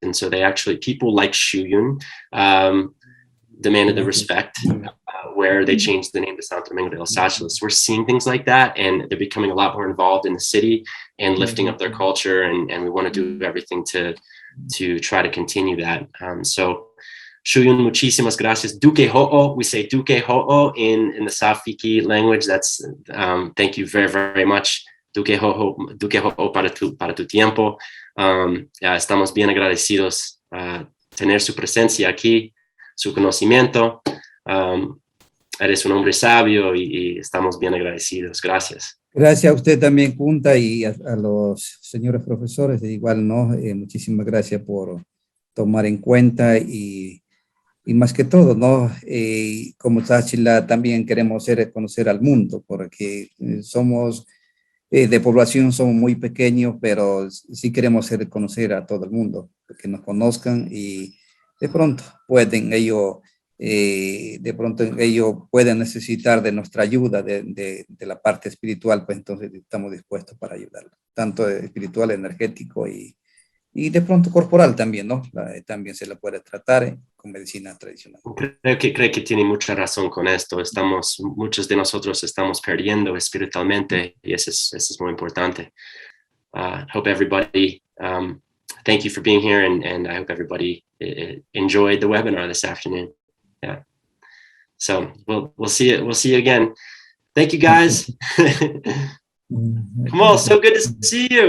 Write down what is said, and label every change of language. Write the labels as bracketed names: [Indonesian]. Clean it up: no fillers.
[English] And so people like Shuyun demanded the respect, where they changed the name to Santo Domingo de los Tsa'chilas. We're seeing things like that, and they're becoming a lot more involved in the city and lifting up their culture, and we want to do everything to try to continue that. [Spanish] So Shuyun, muchísimas gracias. [Colorado] Duke ho'o, [English] we say [Colorado] duke ho'o [English] in the Safiki language. That's thank you very, very much. [Colorado] Duke ho'o [Spanish] para tu tiempo. Estamos bien agradecidos tener su presencia aquí, su conocimiento. Eres un hombre sabio y estamos bien agradecidos. Gracias. Gracias a usted también, Kunta, y a los señores profesores, de igual, ¿no? Muchísimas gracias por tomar en cuenta y más que todo, ¿no? Como Tsa'chila también queremos conocer al mundo, porque somos de población, somos muy pequeños, pero sí queremos conocer a todo el mundo, que nos conozcan y de pronto ellos pueden necesitar de nuestra ayuda de la parte espiritual, pues entonces estamos dispuestos para ayudarlos, tanto espiritual, energético y de pronto corporal también, ¿no? También se la puede tratar con medicina tradicional. Creo que tiene mucha razón con esto. Muchos de nosotros estamos perdiendo espiritualmente, y eso es muy importante. [English] Hope everybody, thank you for being here, and I hope everybody enjoyed the webinar this afternoon. Yeah. So we'll see you again. Thank you, guys. Come on, so good to see you.